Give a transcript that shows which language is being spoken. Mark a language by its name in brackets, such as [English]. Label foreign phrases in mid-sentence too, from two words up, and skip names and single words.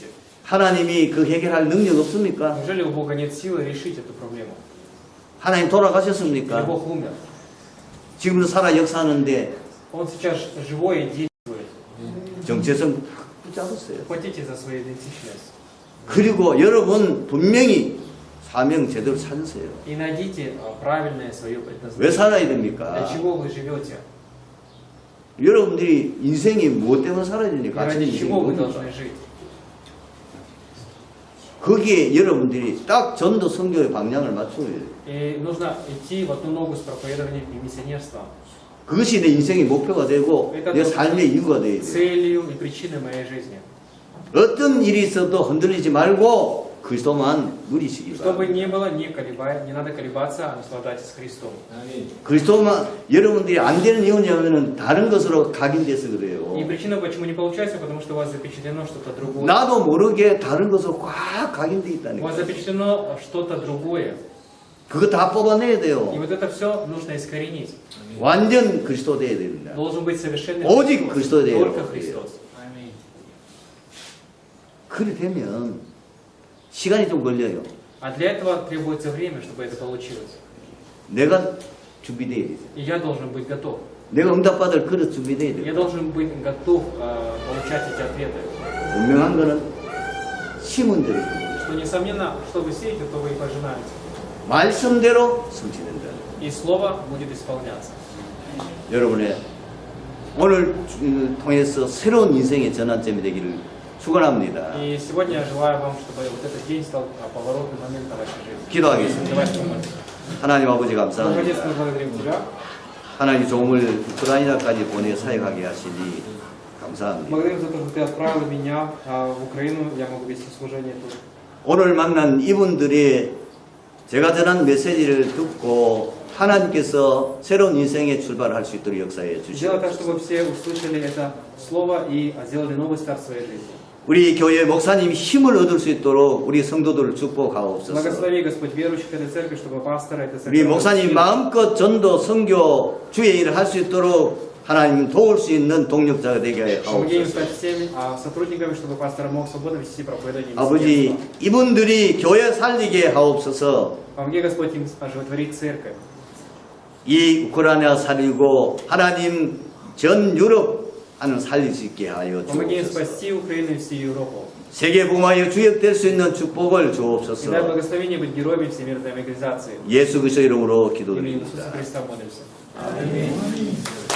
[Korean] 하나님이 그 해결할 능력 없습니까? [Russian] Неужели у Бога нет силы решить эту проблему? [Korean] 하나님 [Russian] Или [Korean] 돌아가셨습니까? [Russian] Бог умер? [Korean] 지금도 살아 역사하는데 [Russian] Он сейчас живой и действует. [Korean] 정체성 붙잡았어요. [Russian] Хватите за свою идентичность. [Korean] 그리고 여러분 분명히 사명 제대로 찾으세요. [Russian] И найдите правильное свое [Korean] 왜 [Russian] предназначение. [Korean] 살아야 [Russian] Для [Korean] 됩니까? [Russian] чего вы живете? [Korean] 여러분들이 인생이 무엇 때문에 살아야 [Russian] И [Korean] 됩니까? 같은 [Russian] ради [Korean] 인생이 [Russian] чего вы [Korean] 뭡니까? [Russian] должны жить? [Korean] 거기에 여러분들이 딱 전도 선교의 방향을 맞춰야 돼요. [Russian] И нужно идти в одну ногу с проповедованием и миссионерством. [Korean] 그것이 내 인생의 목표가 되고 내 삶의 이유가 되어야 돼. [Russian] целью и причиной моей жизни. [Korean] 어떤 일이 있어도 흔들리지 말고 그리스도만 누리시기 [Russian] Что бы [Korean] 바랍니다. [Russian] ни было, не надо колебаться, а наслаждайтесь Христом. [Korean] 그리스도만 여러분들이 안 되는 이유냐면은 다른 것으로 각인돼서 그래요. [Russian] И причина, почему не получается, потому что у вас запечатлено что-то другое. [Korean] 나도 모르게 다른 것으로 꽉 각인돼 [Russian] У [Korean] 있다는 [Russian] вас [Korean] 거예요. [Russian] запечатлено что-то другое. [Korean] 그거 다 뽑아내야 [Russian] И [Korean] 돼요. [Russian] вот это все нужно искоренить. [Korean] 완전 그리스도 돼야 됩니다. [Russian] Должен быть совершенный [Korean] 오직 [Russian] Христос. [Korean] 그리스도 돼요. [Russian] Только Христос. [Korean] 그래 되면 시간이 좀 걸려요. [Russian] А для этого требуется время, чтобы это получилось. [Korean] 내가 준비돼야 돼요. [Russian] И я должен быть готов. [Korean] 내가 응답받을 그릇 준비돼야 [Russian] Я [Korean] 돼요. [Russian] должен быть готов получать эти ответы. [Korean] 분명한 거는 심은 대로 [Russian] Что, несомненно, что вы сеете, то вы и пожинаете. [Korean] 말씀대로 성취된다. [Russian] И слово будет исполняться. [Korean] 여러분의 오늘 통해서 새로운 인생의 전환점이 되기를 축원합니다. [Russian] И сегодня я желаю вам, чтобы вот этот день стал поворотным моментом в вашей жизни. [Korean] 기도하겠습니다. [Russian] Давайте помолимся. [Korean] 하나님 아버지 [Russian] Отец, [Korean] 감사합니다. [Russian] мы благодарим Тебя. [Korean] 하나님 종을 우크라이나까지 보내 사역하게 하시니 감사합니다. [Russian] Благодарим за то, что Ты отправил меня в Украину. Я могу вести служение тут. [Korean] 오늘 만난 이분들이 제가 전한 메시지를 듣고 하나님께서 새로운 인생에 출발할 수 있도록 역사해 [Russian] Сделай так, [Korean] 주시옵소서. [Russian] чтобы все услышали это слово и сделали новый старт в своей жизни. [Korean] 우리 교회 목사님 힘을 얻을 수 있도록 우리 성도들을 축복하옵소서. [Russian] Благослови, Господь, верующих этой церкви, чтобы пасторы этой [Korean] 우리 [Russian] церкви [Korean] 목사님 마음껏 전도, 선교, 주의 일을 할 수 있도록 하나님 도울 수 있는 동력자가 되게 [Russian] помоги им [Korean] 하옵소서. [Russian] стать всеми сотрудниками, чтобы пастор мог свободно вести проповедание. [Korean] 아버지, 이분들이 교회 살리게 하옵소서. [Russian] Помоги, Господь, им оживотворить церковь. [Korean] 이 우크라이나 살리고 하나님 전 유럽 하는 살릴 수 있게 하여 [Russian] Помоги им [Korean] 주옵소서. [Russian] спасти Украину и всю Европу. [Korean] 세계 복음화에 주역될 수 있는 축복을 [Russian] И дай [Korean] 주옵소서. [Russian] благословение быть героями всемирной эмиграции. [Korean] 예수 그리스도 이름으로 [Russian] В имени Иисуса [Korean] 기도드립니다. [Russian] Христа молимся. Аминь.